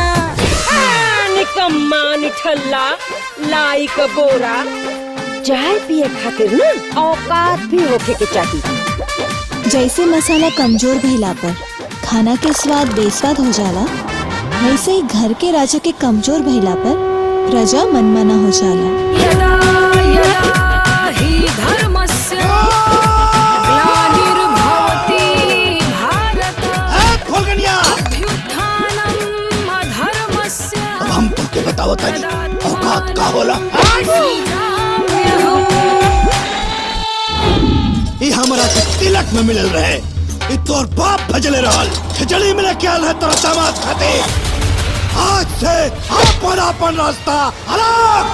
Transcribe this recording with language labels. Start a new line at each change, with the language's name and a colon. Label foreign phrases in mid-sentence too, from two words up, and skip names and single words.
Bhojpuri: निकम्मा निठल्ला लाई का बोरा चाय पिए खातिर ना औकात भी होके के चाहिए। जैसे मसाला कमजोर भइला पर खाना के स्वाद बेस्वाद हो जाला, वैसे ही घर के राजा के कमजोर भइला पर प्रजा मनमाना हो जाला।
Sanskrit: यदा यदा हि धर्मस्य ग्लानिर्भवति भारत अभ्युत्थानम् अधर्मस्य।
Bhojpuri: अब हम तुमके बताओ तानी औकात का होला। ये हमारा के तिलक में मिलल रहे। ये तोर बाप भजले रहल। खिचड़ी में क्या है तोरा दामाद खाते। आज से अपन रास्ता अलग।